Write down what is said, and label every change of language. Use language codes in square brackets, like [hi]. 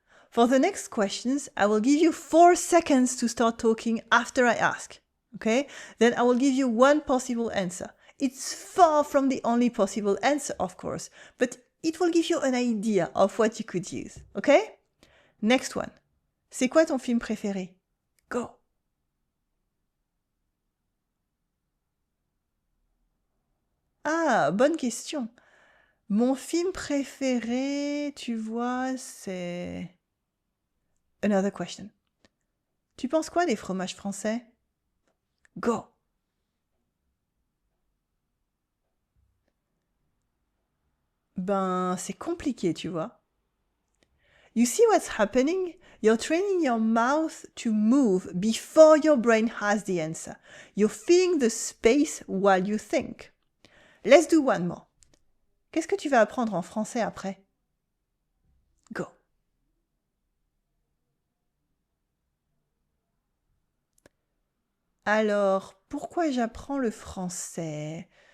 [en] For the next questions, I will give you 4 seconds to start talking after I ask, okay? Then I will give you one possible answer. It's far from the only possible answer, of course, but it will give you an idea of what you could use, okay? Next one. [fr] C'est quoi ton film préféré? Go. Ah, bonne question. Mon film préféré, tu vois, c'est... [en] Another question. [fr] Tu penses quoi des fromages français? Go. Ben, c'est compliqué, tu vois. [en] You see what's happening? You're training your mouth to move before your brain has the answer. You're filling the space while you think. Let's do one more. [fr] Qu'est-ce que tu vas apprendre en français après? Go. Alors, pourquoi j'apprends le français?